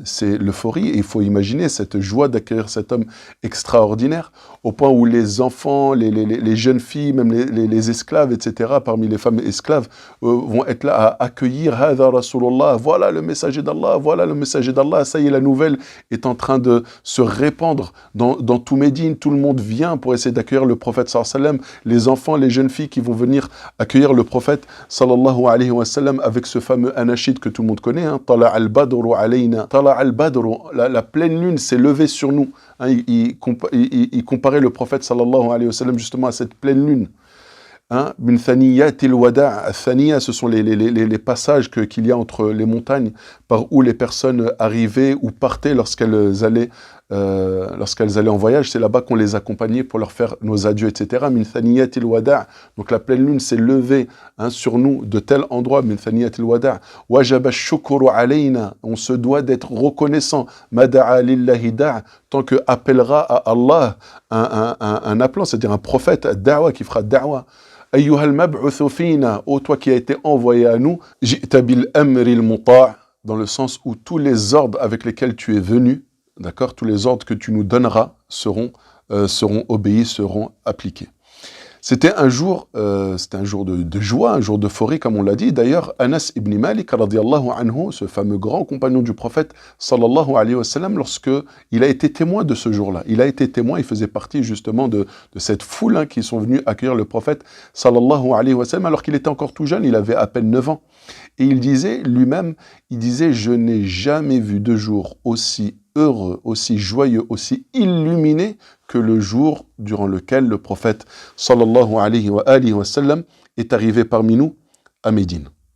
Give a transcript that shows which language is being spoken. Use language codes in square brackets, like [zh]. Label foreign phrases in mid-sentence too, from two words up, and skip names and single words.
[fr] C'est l'euphorie et il faut imaginer cette joie d'accueillir cet homme extraordinaire au point où les enfants, les jeunes filles, même les esclaves, etc., parmi les femmes esclaves, vont être là à accueillir [ar] هذا رسول الله, [fr] voilà le messager d'Allah, voilà le messager d'Allah. Ça y est, la nouvelle est en train de se répandre dans tout Médine. Tout le monde vient pour essayer d'accueillir le prophète [ar] صلى الله عليه وسلم. [fr] Les enfants, les jeunes filles qui vont venir accueillir le prophète [ar] صلى الله عليه وسلم [fr] avec ce fameux anachid que tout le monde connaît, [ar] طلع البدر علينا، طلع البدر, [fr] la pleine lune s'est levée sur nous. Il comparait le prophète [ar] صلى الله عليه وسلم [fr] justement à cette pleine lune. [ar] من ثنيات الوداع', [fr] thaniya, ce sont les passages qu'il y a entre les montagnes par où les personnes arrivaient ou partaient lorsqu'elles allaient en voyage. C'est là-bas qu'on les accompagnait pour leur faire nos adieux, etc. [ar] من ثنيات الوداع', [fr] donc la pleine lune s'est levée sur nous de tel endroit. [ar] من ثنيات الوداع، وجب الشكر علينا, [fr] on se doit d'être reconnaissant. [ar] ما دعا لله داع', [fr] tant que appellera à Allah un appelant, c'est-à-dire un prophète, da'wa, qui fera da'wa. [ar] أيها المبعوث فينا, [fr] ô toi qui as été envoyé à nous, [ar] جئت بالأمر المطاع', [fr] dans le sens où tous les ordres avec lesquels tu es venu, d'accord, tous les ordres que tu nous donneras seront obéis, seront appliqués. C'était un jour de joie, un jour d'euphorie, comme on l'a dit. D'ailleurs, Anas ibn Malik, [ar] رضي الله عنه, [fr] ce fameux grand compagnon du prophète, [ar] صلى الله عليه وسلم, [fr] lorsque il a été témoin de ce jour-là, il faisait partie justement de cette foule qui sont venus accueillir le prophète, [ar] صلى الله عليه وسلم, [fr] alors qu'il était encore tout jeune, il avait à peine 9 ans. Et il disait lui-même, je n'ai jamais vu de jour aussi heureux, aussi joyeux, aussi illuminé que le jour durant lequel le prophète [ar] صلى الله عليه وسلم [fr] est arrivé parmi nous à Médine.